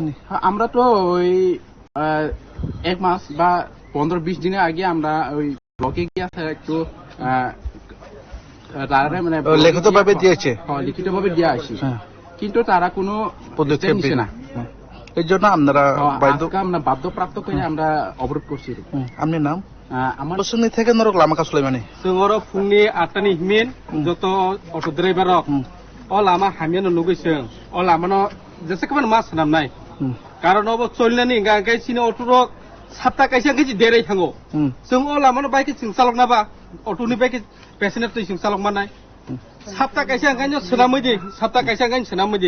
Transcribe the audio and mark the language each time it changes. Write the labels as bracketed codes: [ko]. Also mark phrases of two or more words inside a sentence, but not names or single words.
[bn] আমরা তো ওই 1 মাস বা 15-20 দিনের আগে আমরা ওই ব্লকে গিয়ে একটু মানে লিখিত ভাবে দিয়েছে, লিখিত ভাবে দিয়ে আসি, কিন্তু তারা কোনো পদক্ষেপ নিচ্ছে না। এর জন্য আপনারা আমরা বাধ্যপ্রাপ্ত করে আমরা অবরোধ করছি। আপনার নাম? আমার বসুনি থেকে নরক লামাকা সুলাইমানি। [brx] जोङो फुंनि 8टानि हिमेन जत' अट' ड्राइभार अ लामा हामियानो लुगैसों अ लामानो जेसेबां मास नामनाय कारण अब चलनानै गांगाय सिनो अट'रो 7टा कायसा केजि देरै थाङो जों अ लामानो बाइक सिं चालकनाबा अट'नि बाइक पेसेन्जार सिं चालक मानाय 7टा कायसा गायनो सोनामैदि 7टा कायसा गायनो सोनामैदि